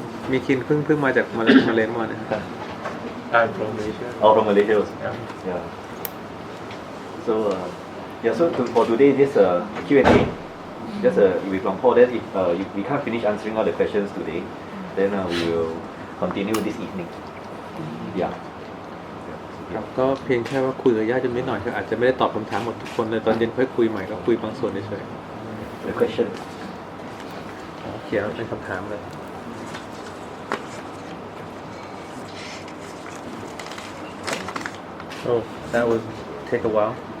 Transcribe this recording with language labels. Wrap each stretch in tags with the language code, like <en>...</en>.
<th>มีคินเพิ่งมาจากมาเลเซียมาเนี่ย</th> <en>I'm from Malaysia from Malaysia also yeah so yeah so for today this Q&A just with Luang Por then if we can't finish answering all the questions today then we will continue this evening yeah</en> <th>ครับก็เพียงแค่ว่าคุยกับญาติโยมนิดหน่อยคืออาจจะไม่ได้ตอบคำถามหมดทุกคนเลยตอนเย็นค่อยคุยใหม่ก็คุยบางส่วนเฉย</th> <en>the question</en> <th>เขียนเป็นคำถามเลย</th> <en>Oh that would take a while</en>